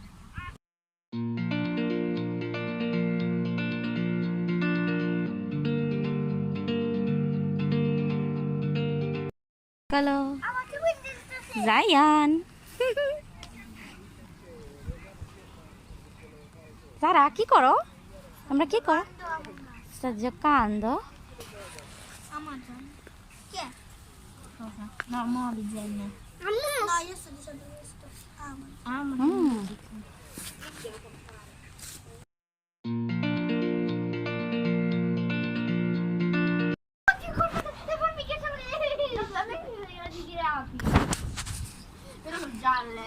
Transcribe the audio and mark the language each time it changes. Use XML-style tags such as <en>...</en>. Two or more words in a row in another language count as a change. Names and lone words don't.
<bn>Halo. Zayan. Zara, কি করো? আমরা কি করো?</bn> <it>Sta giocando? Amazon. Chi è? Cosa? No, mo disegno. No, io sto dicendo questo. Amazon. Però sono gialle.</it>